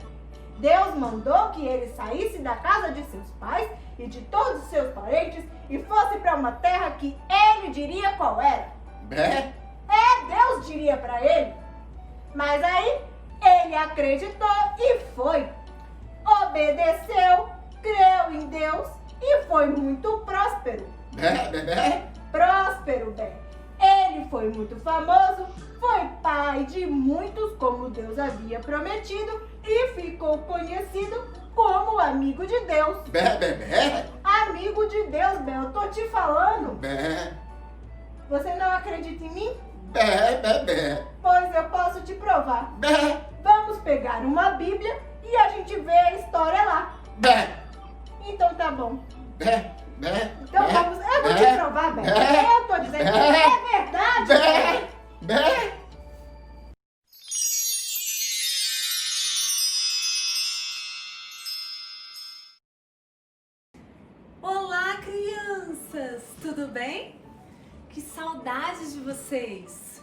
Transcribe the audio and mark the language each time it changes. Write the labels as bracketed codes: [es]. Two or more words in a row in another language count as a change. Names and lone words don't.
[pt] Deus mandou que ele saísse da casa de seus pais e de todos os seus parentes e fosse para uma terra que ele diria qual era. Bé. Deus diria para ele. Mas aí ele acreditou e foi. Obedeceu, creu em Deus e foi muito próspero. Bé, bé, bé. Próspero, Bé. Ele foi muito famoso, foi pai de muitos, como Deus havia prometido, e ficou conhecido como amigo de Deus. Bé, bé, bé. Amigo de Deus, Bé, eu tô te falando. Bé, Você não acredita em mim? bé, bé, bé. Pois eu posso te provar. Bé, Vamos pegar uma Bíblia e a gente vê a história lá. bé, Então tá bom. bé, bé. Então bé, vamos. Eu vou bé, te provar, Bé. bé, Eu tô dizendo que é verdade. bé, bé. Olá, crianças! Tudo bem? Que saudades de vocês!